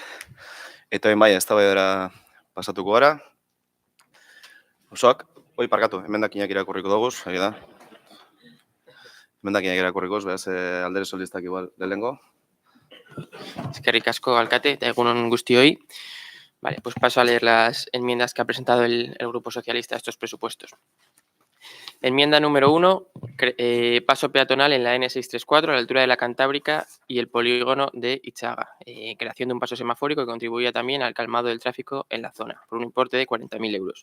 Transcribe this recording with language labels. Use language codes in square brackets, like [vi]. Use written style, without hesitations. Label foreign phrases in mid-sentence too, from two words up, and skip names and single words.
[eu] Eta bai, eztabaidara pasatuko gara. Osoak, parkatu, emendakinak irakurriko dugu, egia da. Emendakinak irakurriko, beraz, Alderdi Sozialistak igual lehengo. Eskerrik asko, alkate, eta egunon guztioi. [es] Vale, pues paso a leer las enmiendas que ha presentado el Grupo Socialista a estos presupuestos. Enmienda número 1, paso peatonal en la N634 a la altura de la Cantábrica y el polígono de Ichaga. Creación de un paso semafórico que contribuya también al calmado del tráfico en la zona, por un importe de 40.000 euros.